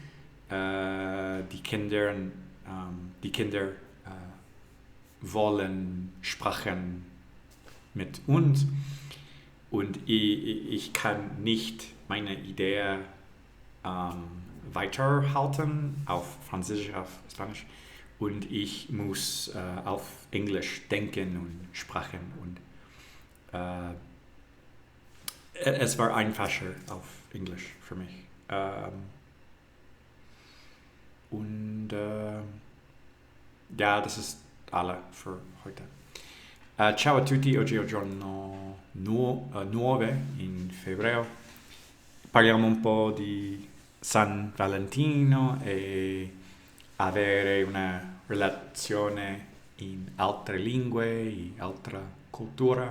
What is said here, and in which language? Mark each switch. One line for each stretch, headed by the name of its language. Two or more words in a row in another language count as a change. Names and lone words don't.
German: Die Kinder wollen sprechen mit uns und ich kann nicht meine Idee weiterhalten auf Französisch, auf Spanisch und ich muss auf Englisch denken und sprechen und es war einfacher auf Englisch für mich. Ja, das ist alle für heute.
Italian: Ciao a tutti, oggi è il giorno 9 in febbraio. Parliamo un po' di San Valentino e avere una relazione in altre lingue, in altra cultura.